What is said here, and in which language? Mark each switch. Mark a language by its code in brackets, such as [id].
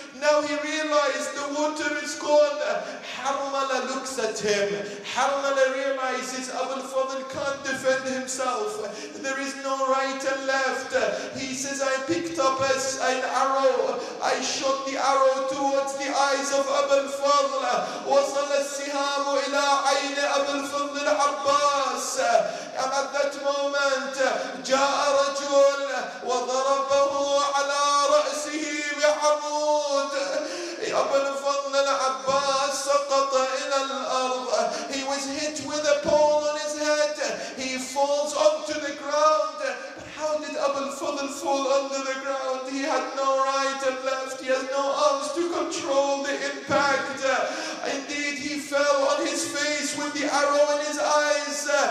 [en] Now he realized the water is gone. Harmala looks at him. Harmala realizes Abu al-Fadl can't defend himself. There is no right and left. He says, I picked up an arrow. I shot the arrow towards the eyes of Abu al-Fadl. [ar] وصل السهام إلى عين أبي الفضل العباس. [en] And at that moment, [ar] جاء رجل وضربه على رأسه بعمود. أبو الفضل العباس سقط إلى الأرض. [en] He was hit with a pole on his head. He falls onto the ground. But how did Abu al-Fadl fall under the ground? He had no right and left. He has no arms to control the impact. Indeed, he fell on his face with the arrow in his eyes.